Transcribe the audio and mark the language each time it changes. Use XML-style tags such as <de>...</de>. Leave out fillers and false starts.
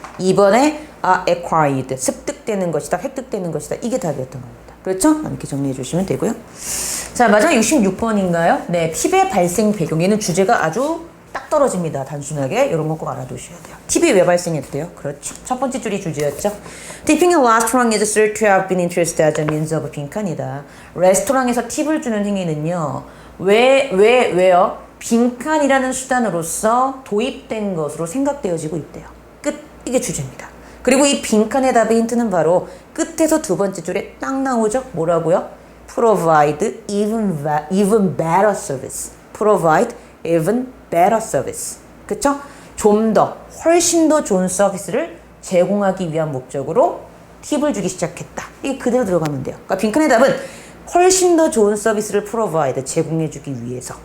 <ko>2번에 acquired, 습득되는 것이다, 획득되는 것이다. 이게 답이었던 겁니다. 그렇죠? 이렇게 정리해 주시면 되고요. 자, 마지막 66번인가요? 네, 팁의 발생 배경. 얘는 주제가 아주 딱 떨어집니다. 단순하게 이런 거 꼭 알아두셔야 돼요. 팁이 왜 발생했대요? 그렇죠. 첫 번째 줄이 주제였죠.</ko> <en>Tipping a restaurant is said to have been interested as a means of</en> <ko>빈칸이다. 레스토랑에서 팁을 주는 행위는요. 왜요? 빈칸이라는 수단으로서 도입된 것으로 생각되어지고 있대요. 끝. 이게 주제입니다. 그리고 이 빈칸의 답의 힌트는 바로 끝에서 두 번째 줄에 딱 나오죠. 뭐라고요?</ko> <en>Provide even better service. Provide even better service.</en> <ko>그쵸? 좀 더, 훨씬 더 좋은 서비스를 제공하기 위한 목적으로 팁을 주기 시작했다. 이게 그대로 들어가면 돼요. 그러니까 빈칸의 답은 훨씬 더 좋은 서비스를 provide, 제공해주기 위해서.</ko>